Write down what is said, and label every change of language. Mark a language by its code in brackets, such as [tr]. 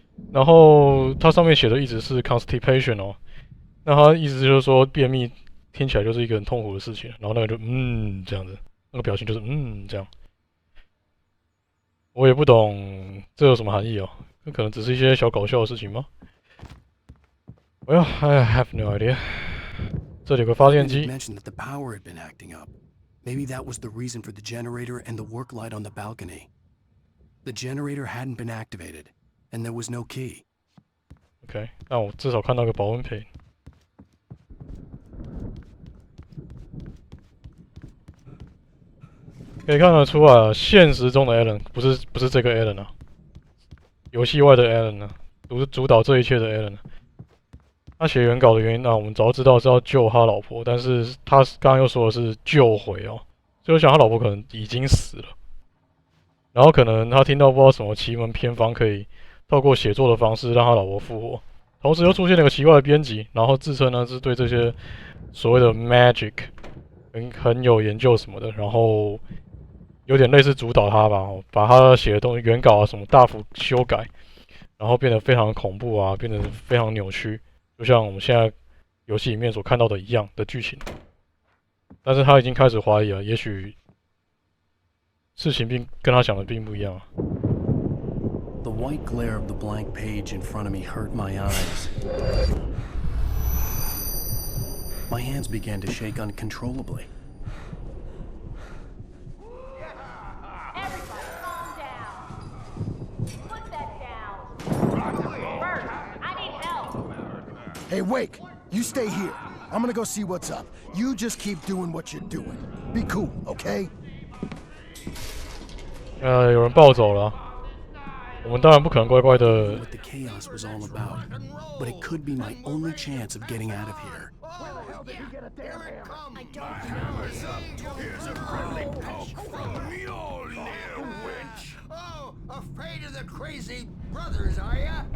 [zh] 然后它上面写的一直是 constipation 哦，那它意思就是说便秘听起来就是一个很痛苦的事情。然后那个就这样子，那个表情就是这样。我也不懂这有什么含义哦，那可能只是一些小搞笑的事情吗？ [en] Well, I have no idea. [zh] 这里有个发电机。 [en] mentioned that the power had been acting up. Maybe that was the reason for the generator and the work light on the balcony. The generator hadn't been activated, and there was no key. [zh] OK， 那我至少看到个保温瓶。可以看得出来，现实中的 Alan 不是这个 Alan 啊，游戏外的 Alan 啊，主导这一切的 Alan 啊。他写原稿的原因我们早就知道是要救他老婆，但是他刚刚又说的是救回哦，所以我想他老婆可能已经死了。然后可能他听到不知道什么奇门偏方，可以透过写作的方式让他老婆复活。同时又出现了一个奇怪的编辑，然后自称呢是对这些所谓的 magic 很有研究什么的，然后有点类似主导他吧，把他写的东西原稿什么大幅修改，然后变得非常恐怖变得非常扭曲。就像我们现在游戏里面所看到的一样的剧情，但是他已经开始怀疑了，也许事情跟他想的并不一样。 [en] The white glare of the blank page in front of me hurt my eyes. My hands began to shake uncontrollably. Everybody, calm down. Put that down. Bert, I need help. Hey, Wake, you stay here. I'm gonna go see what's up. You just keep doing what you're doing. Be cool, okay? [zh] 有人暴走了，我们当然不可能乖乖的。 [en] What the chaos was all about, but it could be my only chance of getting out of here. Here's a friendly poke from Mjolnir, witch. Oh, afraid of the crazy brothers, are ya?